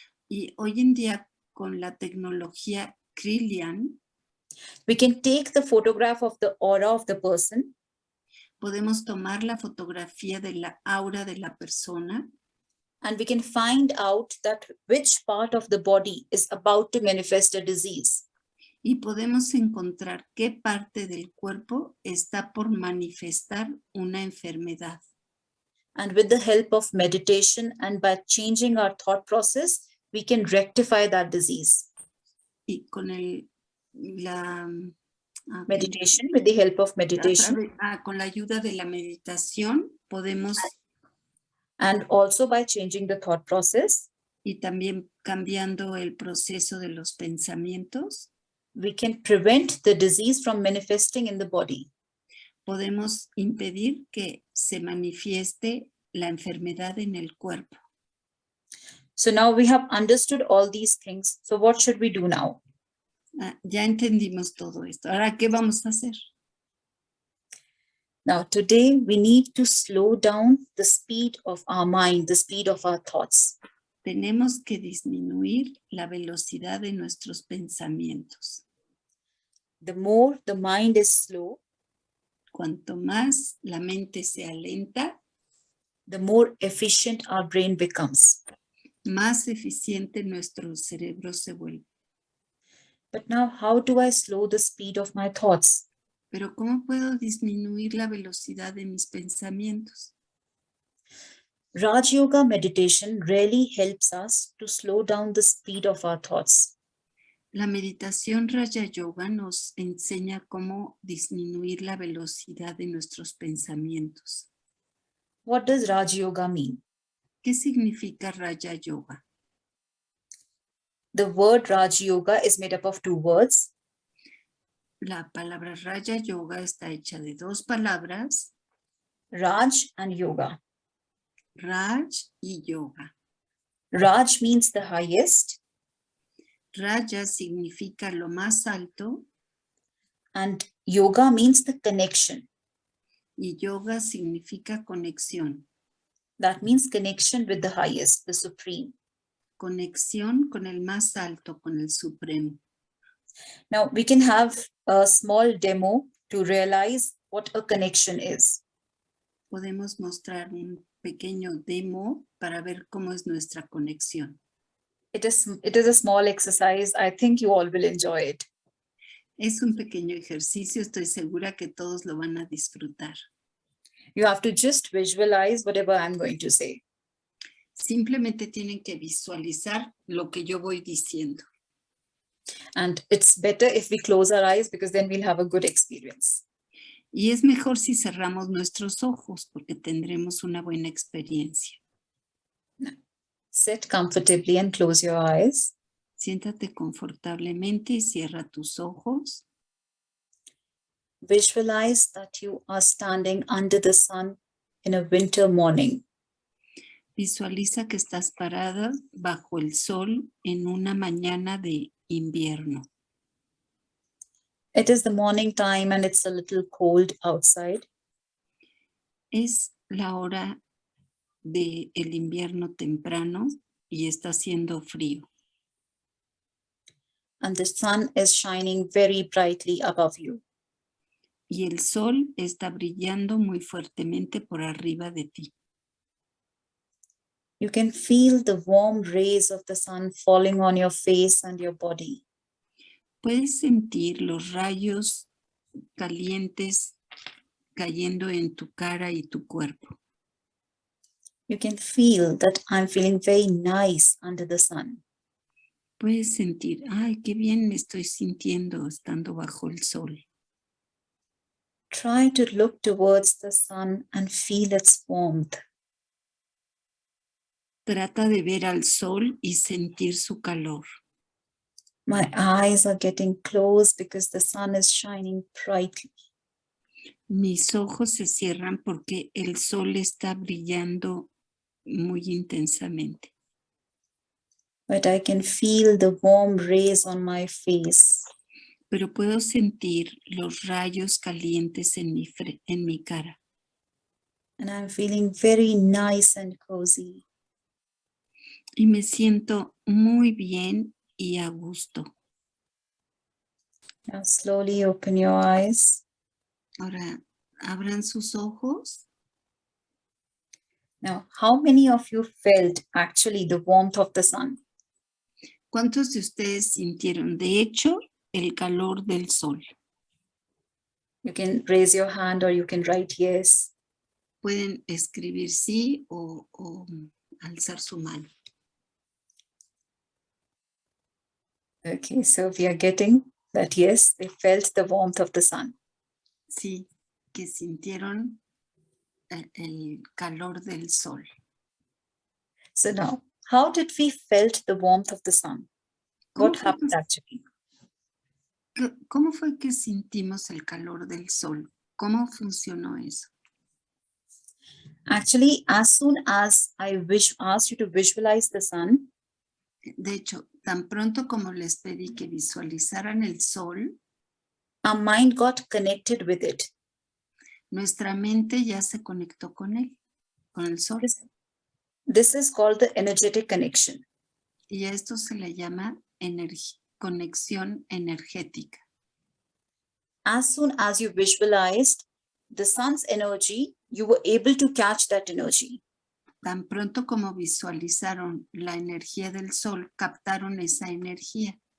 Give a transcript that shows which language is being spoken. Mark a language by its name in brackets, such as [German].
[Spanish] Y hoy en día, con la tecnología Krillian, [English] we can take the photograph of the aura of the person. [Spanish] Podemos tomar la fotografía de la aura de la persona. [English] And we can find out that which part of the body is about to manifest a disease. [Spanish] Y podemos encontrar qué parte del cuerpo está por manifestar una enfermedad. [English] And with the help of meditation and by changing our thought process, we can rectify that disease. [Spanish] Y con la [English] Meditation, with the help of meditation. [Spanish] Con la ayuda de la meditación podemos... [English] And also by changing the thought process. [Spanish] Y también cambiando el proceso de los pensamientos. [English] We can prevent the disease from manifesting in the body. [Spanish] Podemos impedir que se manifieste la enfermedad en el cuerpo. [English] So now we have understood all these things. So what should we do now? [Spanish] Ya entendimos todo esto. Ahora, ¿qué vamos a hacer? [English] Now, today we need to slow down the speed of our mind, the speed of our thoughts. [Spanish] Tenemos que disminuir la velocidad de nuestros pensamientos. [English] The more the mind is slow, [Spanish] cuanto más la mente sea lenta, [English] the more efficient our brain becomes. [Spanish] Más eficiente nuestro cerebro se vuelve. [English] But now, how do I slow the speed of my thoughts? [Spanish] Pero ¿cómo puedo disminuir la velocidad de mis pensamientos? [English] Raj Yoga meditation really helps us to slow down the speed of our thoughts. [Spanish] La meditación Raja Yoga nos enseña cómo disminuir la velocidad de nuestros pensamientos. [English] What does Raj Yoga mean? [Spanish] ¿Qué significa Raja Yoga? [English] The word Raj Yoga is made up of two words. [Spanish] La palabra Raja Yoga está hecha de dos palabras. [English] Raj and Yoga. [Spanish] Raj y Yoga. [English] Raj means the highest. [Spanish] Raja significa lo más alto. [English] And Yoga means the connection. [Spanish] Y Yoga significa conexión. [English] That means connection with the highest, the supreme. [Spanish] Conexión con el más alto, con el supremo. [English] Now we can have a small demo to realize what a connection is. [Spanish] Podemos mostrar un pequeño demo para ver cómo es nuestra conexión. [English] It is a small exercise. I think you all will enjoy it. [Spanish] Es un pequeño ejercicio. Estoy segura que todos lo van a disfrutar. [English] You have to just visualize whatever I'm going to say. [Spanish] Simplemente tienen que visualizar lo que yo voy diciendo. [English] And it's better if we close our eyes because then we'll have a good experience. [Spanish] Y es mejor si cerramos nuestros ojos porque tendremos una buena experiencia. [English] Now, sit comfortably and close your eyes. [Spanish] Siéntate confortablemente y cierra tus ojos. [English] Visualize that you are standing under the sun in a winter morning. [Spanish] Visualiza que estás parada bajo el sol en una mañana de invierno. [English] It is the morning time and it's a little cold outside. [Spanish] Es la hora del invierno temprano y está haciendo frío. [English] And the sun is shining very brightly above you. [Spanish] Y el sol está brillando muy fuertemente por arriba de ti. [English] You can feel the warm rays of the sun falling on your face and your body. [Spanish] Puedes sentir los rayos calientes cayendo en tu cara y tu cuerpo. [English] You can feel that I'm feeling very nice under the sun. [Spanish] Puedes sentir, ay, qué bien me estoy sintiendo estando bajo el sol. [English] Try to look towards the sun and feel its warmth. [Spanish] Trata de ver al sol y sentir su calor. [English] My eyes are getting closed because the sun is shining brightly. [Spanish] Mis ojos se cierran porque el sol está brillando muy intensamente. [English] But I can feel the warm rays on my face. [Spanish] Pero puedo sentir los rayos calientes en mi cara. [English] And I'm feeling very nice and cozy. [Spanish] Y me siento muy bien y a gusto. [English] Now slowly open your eyes. [Spanish] Ahora, abran sus ojos. [English] Now, how many of you felt actually the warmth of the sun? [Spanish] ¿Cuántos de ustedes sintieron, de hecho, el calor del sol? [English] You can raise your hand or you can write yes. [Spanish] Pueden escribir sí o alzar su mano. [English] Okay, so we are getting that yes, they felt the warmth of the sun. [Spanish] Sí, que sintieron el calor del sol. [English] So now, how did we felt the warmth of the sun? What happened actually? [Spanish] ¿Cómo fue que sentimos el calor del sol? ¿Cómo funcionó eso? [English] Actually, as soon as I asked you to visualize the sun, [Spanish] De hecho, tan pronto como les pedí que visualizaran el sol, [English] our mind got connected with it. [Spanish] nuestra mente ya se conectó con él, con el sol. [English] This is called the energetic connection. [Spanish] Y a esto se le llama conexión energética. [English] As soon as you visualized the sun's energy, you were able to catch that energy. [Spanish] Tan pronto como visualizaron la energía del sol, captaron esa energía.